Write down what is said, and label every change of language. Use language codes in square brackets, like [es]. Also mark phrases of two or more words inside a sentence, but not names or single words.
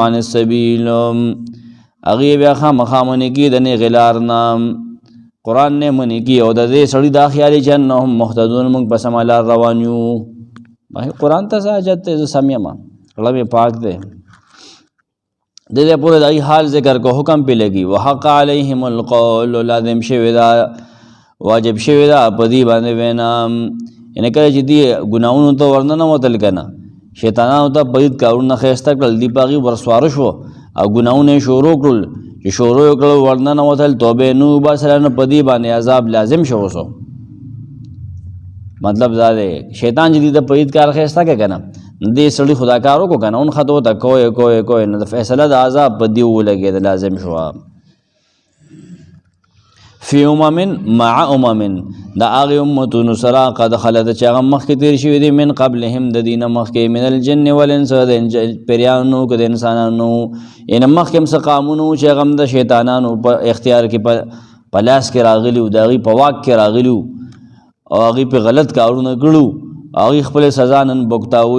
[ar] عن السبیل [ps] هغې بیا خامخا منې کي د نیغې لار نه قرآن نه منې کي او د دې سړي دا خیال چې [ar] انهم مهتدون [ps] موږ په سمه لار روان یو قرآن ته څه حاجت دی زه سم یم زړه مې پاک دی د دې پورې د حال ذکر کو حکم پې لګي [ar] وحق علیهم القول [ps] لازم شوی دا واجب شوی دا په دې باندې وینا یعنې کله چې دې ګناهونو ته ورننوتل که نه شیطانانو ته پلید کارونه ښایسته کړل دې په هغې ورسواره شو او ګناهونه یې شروع کړل چې شروع یې کړل ورننوتل توبې نه وباسله نو په دې باندې عذاب لازم شو اوسو مطلب دا دی شیطان چې دې ته پلید کار ښایسته کړه که نه دې سړي خدا کار وکړو که نه اون خطو ته کوی نو د فیصله د عذاب په دې ولګېده لازم شوه [ar] فی امم مع امم [ps] د هغې امتونو سره [ar] قد خلت [ps] چې هغه مخکې تېر شوي دي [ar] من قبلهم [ps] د دې نه مخکې [ar] من الجن والانس [ps] د پیریانو که د انسانانو یعنې مخکې هم څه قامونه وو چې هغه هم د شیطانانو په اختیار کې په لاس کې راغلی و، د هغې په واک کې راغلی و او هغې پې غلط کارونه کړي و، هغې خپلې سزا نن بوکتاوي.